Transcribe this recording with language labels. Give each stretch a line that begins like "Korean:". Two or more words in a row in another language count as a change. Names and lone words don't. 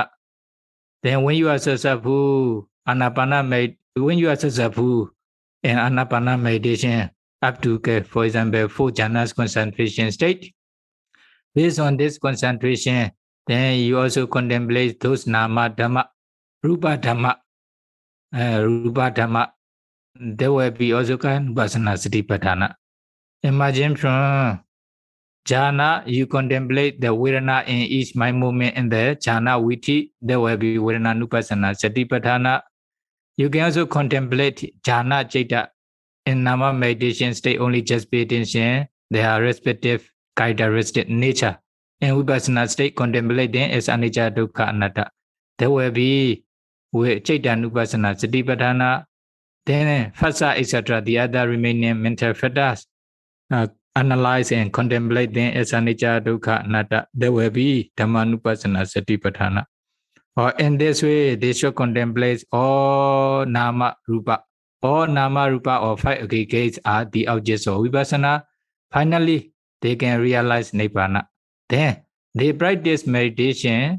English: Then when you are successful, when you are successful in Anapana meditation, up to, for example, 4 jhanas concentration state, based on this concentration, then you also contemplate those
Pali: nama dhamma, rupa dhamma,
English: there will be also kind
Pali: Nupassana Satipatthana.
English: Imagine from jhana, you contemplate the Vedana in each mind movement in the
Pali: jhana viti,
English: there will be
Pali: Vedana Nupassana Satipatthana.
English: You can also contemplate
Pali: jhana citta
English: in nama meditation state, only just pay attention, their respective characteristic nature. In Vipassana state, contemplating is
Pali: anicca dukkha anatta.
English: There will be
Pali: citta Nupassana Satipatthana.
English: Then phassa, etc., the other remaining mental factors, analyze and contemplate them as
Pali: anicca dukkha anatta.
English: There will be
Pali: Dhammanupassana Satipatthana.
English: Or in this way, they should contemplate all
Pali: nama rupa.
English: All
Pali: nama rupa
English: or 5 aggregates are the objects of vipassana. Finally, they can realize nibbana. Then they practice meditation.